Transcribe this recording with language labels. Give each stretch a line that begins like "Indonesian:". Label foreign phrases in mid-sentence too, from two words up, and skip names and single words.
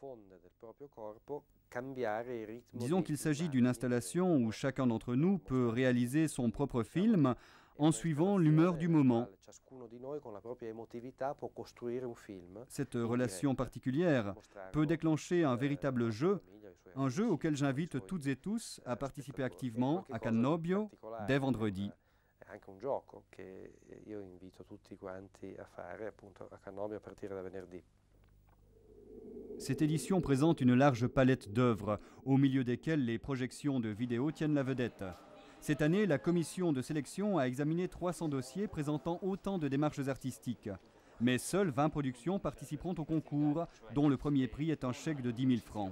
French: Disons qu'il s'agit d'une installation où chacun d'entre nous peut réaliser son propre film en suivant l'humeur du moment. Cette relation particulière peut déclencher un véritable jeu, un jeu auquel j'invite toutes et tous à participer activement à Cannobio dès vendredi.
Italian: Anche un gioco che io invito tutti quanti a fare appunto a Cannobio a partire da venerdì.
French: Cette édition présente une large palette d'œuvres, au milieu desquelles les projections de vidéos tiennent la vedette. Cette année, la commission de sélection a examiné 300 dossiers présentant autant de démarches artistiques. Mais seules 20 productions participeront au concours, dont le premier prix est un chèque de 10 000 francs.